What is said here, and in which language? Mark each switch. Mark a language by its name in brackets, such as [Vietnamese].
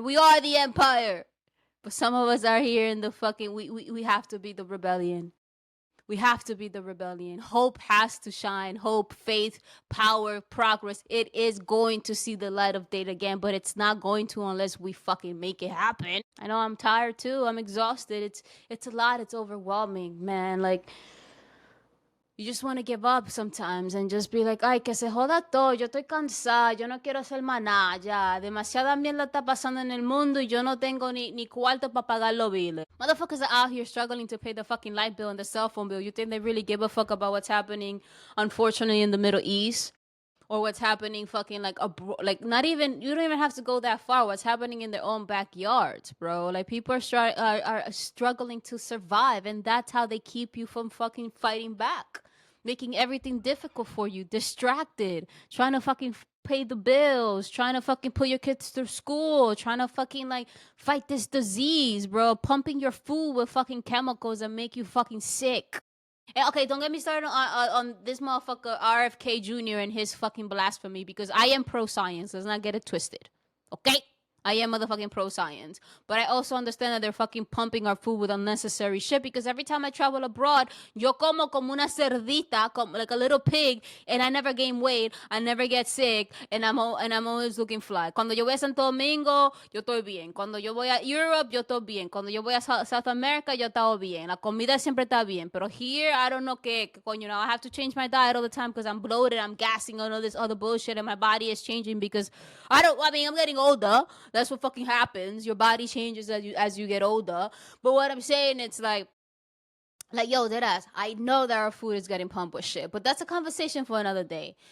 [English] We are the Empire. But some of us are here in the fucking we have to be the rebellion. We have to be the rebellion. Hope has to shine. Hope, faith, power, progress. It is going to see the light of day again, but it's not going to unless we fucking make it happen. I know I'm tired too. I'm exhausted. It's a lot. It's overwhelming, man. Like, you just want to give up sometimes and just be like, [Spanish] ay, que se joda todo, yo estoy cansada, yo no quiero hacer más nada, ya, demasiada mierda está pasando en el mundo y yo no tengo ni cuarto para pagar los biles. [English] Motherfuckers are out here struggling to pay the fucking light bill and the cell phone bill. You think they really give a fuck about what's happening, unfortunately, in the Middle East? Or what's happening fucking like not even, you don't even have to go that far. What's happening in their own backyards, bro? Like, people are struggling to survive, and that's how they keep you from fucking fighting back, making everything difficult for you, distracted, trying to fucking pay the bills, trying to fucking put your kids through school, trying to fucking like fight this disease, bro, pumping your food with fucking chemicals that make you fucking sick. And okay, don't get me started on this motherfucker RFK Jr. and his fucking blasphemy, because I am pro science. Let's not get it twisted. Okay? I am motherfucking pro science. But I also understand that they're fucking pumping our food with unnecessary shit, because every time I travel abroad, [Spanish] yo como una cerdita, [English] like a little pig, and I never gain weight, I never get sick, and I'm always looking fly. [Spanish] Cuando yo voy a Santo Domingo, yo estoy bien. Cuando yo voy a Europe, yo estoy bien. Cuando yo voy a South America, yo estaba bien. La comida siempre está bien. [English] Pero here, I don't know [Spanish] qué, coño, [English] I have to change my diet all the time because I'm bloated, I'm gassing, all this other bullshit, and my body is changing because I'm getting older. That's what fucking happens. Your body changes as you get older. But what I'm saying, it's like, yo, deadass, I know that our food is getting pumped with shit, but that's a conversation for another day.